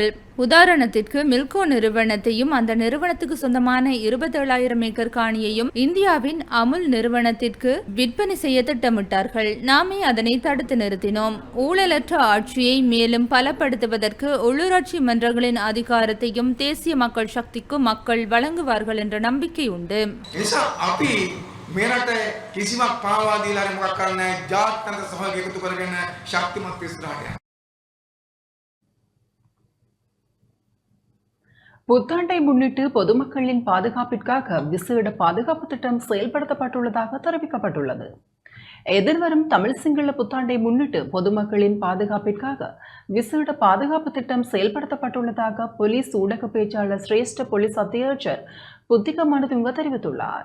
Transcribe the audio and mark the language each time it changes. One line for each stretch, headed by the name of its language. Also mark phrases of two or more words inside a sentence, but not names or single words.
Tamil: உதாரணத்திற்கு மில்கோ நிறுவனத்தையும் அந்த நிறுவனத்துக்கு சொந்தமான 27,000 ஏக்கர் காணியையும் இந்தியாவின் அமுல் நிறுவனத்திற்கு விற்பனை செய்ய திட்டமிட்டார்கள். நாமே அதனை தடுத்து நிறுத்தினோம். ஊழலற்ற ஆட்சியை மேலும் பலப்படுத்துவதற்கு உள்ளூராட்சி மன்றங்களின் அதிகாரத்தையும் தேசிய மக்கள் சக்திக்கு மக்கள் வழங்குவார்கள் என்ற நம்பிக்கை உண்டு.
Sinhala: මේරට කිසිමක් පාවා දීලා මොකක් කරන්නේ ජාත්‍යන්තර සහයෝගය එකතු කරගෙන ශක්තිමත් ඉස්සරහට යනවා.
Tamil: புத்தாண்டை முன்னிட்டு பொதுமக்களின் பாதுகாப்பிற்காக விசேட பாதுகாப்பு திட்டம் செயல்படுத்தப்பட்டுள்ளதாக தெரிவிக்கப்பட்டுள்ளது. எதிர்வரும் தமிழ் சிங்கள புத்தாண்டை முன்னிட்டு பொதுமக்களின் பாதுகாப்பிற்காக விசேட பாதுகாப்பு திட்டம் செயல்படுத்தப்பட்டுள்ளதாக போலீஸ் ஊடக பேச்சாளர் சிரேஷ்ட போலீஸ் அத்தியட்சர் புத்திக மனதுங்க தெரிவித்துள்ளார்.